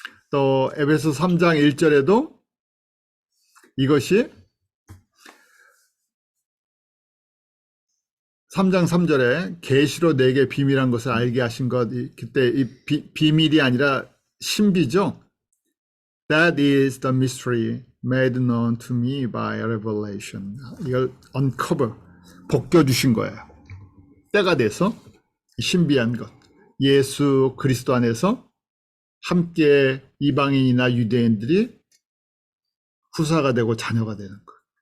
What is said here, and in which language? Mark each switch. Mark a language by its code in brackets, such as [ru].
[ko] 또 에베소 3장 1절에도 이것이 3장 3절에 계시로 내게 비밀한 것을 알게 하신 것, 그때 이 비밀이 아니라 신비죠. [en] That is the mystery made known to me by revelation. [ko] 이걸 uncover, 벗겨주신 거예요. 때가 돼서 신비한 것, 예수 그리스도 안에서 함께 이방인이나 유대인들이 후사가 되고 자녀가 되는 것.